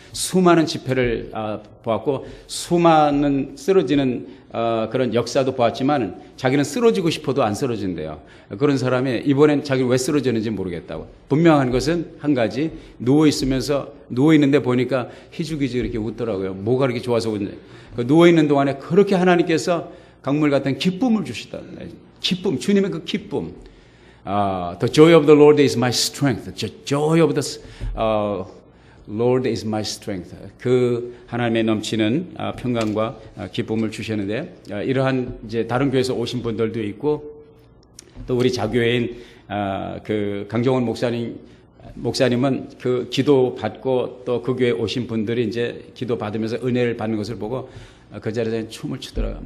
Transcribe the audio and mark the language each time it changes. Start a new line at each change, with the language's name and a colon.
Korean: 수많은 집회를 보았고 수많은 쓰러지는 그런 역사도 보았지만 자기는 쓰러지고 싶어도 안 쓰러진대요. 그런 사람이 이번엔 자기는 왜 쓰러졌는지 모르겠다고. 분명한 것은 한 가지, 누워있는데 보니까 희죽희죽 이렇게 웃더라고요. 뭐가 그렇게 좋아서 웃는데, 누워있는 동안에 그렇게 하나님께서 강물 같은 기쁨을 주시다. 기쁨, 주님의 그 기쁨.
English: The joy of the Lord is my strength. The joy of the Lord is my strength.
Korean: 그 하나님의 넘치는 평강과 기쁨을 주셨는데, 이러한 이제 다른 교회에서 오신 분들도 있고, 또 우리 자교회인 그 강정원 목사님은 그 기도 받고 또 그 교회에 오신 분들이 이제 기도 받으면서 은혜를 받는 것을 보고 그 자리에서 춤을 추더라고요.